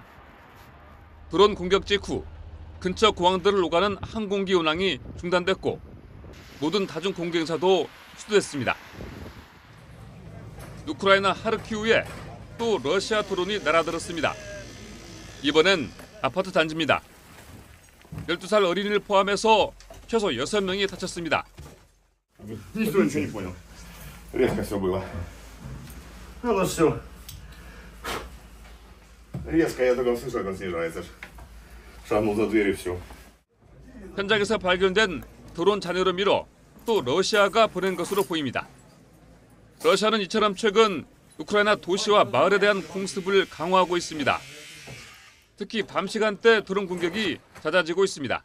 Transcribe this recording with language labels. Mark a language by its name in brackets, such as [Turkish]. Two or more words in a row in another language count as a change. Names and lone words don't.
[Korean] 드론 공격 직후 근처 공항들을 오가는 항공기 운항이 중단됐고 모든 다중 공개행사도 취소됐습니다. 우크라이나 하르키우에 또 러시아 드론이 날아들었습니다. 이번엔 아파트 단지입니다. 12살 어린이를 포함해서 최소 6명이 다쳤습니다. [Russian] Никто ничего не понял. Резко все было. Ну все. Резко, я только слышал, как он снижается. Шагнул за дверь и все. [Korean] 현장에서 발견된 드론 잔해로 밀어 또 러시아가 보낸 것으로 보입니다. 러시아는 이처럼 최근 우크라이나 도시와 마을에 대한 공습을 강화하고 있습니다. 특히 밤 시간대 드론 공격이 잦아지고 있습니다.